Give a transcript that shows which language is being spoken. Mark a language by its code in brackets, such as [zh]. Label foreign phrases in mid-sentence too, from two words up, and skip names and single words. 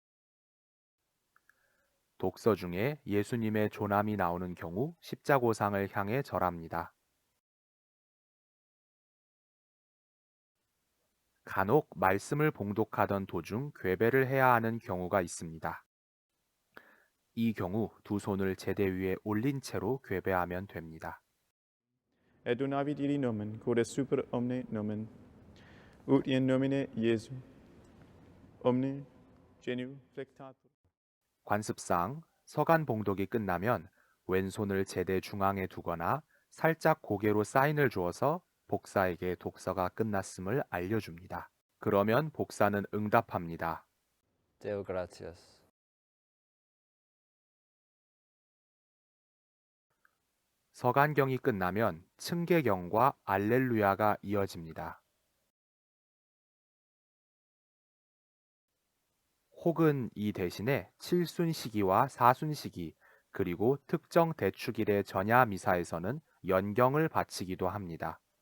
[ko] 독서 중에 예수님의 조남이 나오는 경우 십자고상을 향해 절합니다. 간혹 말씀을 봉독하던 도중 궤배를 해야 하는 경우가 있습니다. 이 경우 두 손을 제대 위에 올린 채로 궤배하면 됩니다. [la] Et donavit iri nomen, quod est super omne nomen, ut in nomine Iesu, omne genu flectatur. [ko] 관습상 서간 봉독이 끝나면 왼손을 제대 중앙에 두거나 살짝 고개로 사인을 주어서 복사에게 독서가 끝났음을 알려줍니다. 그러면 복사는 응답합니다. [la] Deo gratias. [ko] 서간경이 끝나면 층계경과 알렐루야가 이어집니다. 혹은 이 대신에 7순시기와 4순시기 그리고 특정 대축일의 전야 미사에서는 연경을 바치기도 합니다.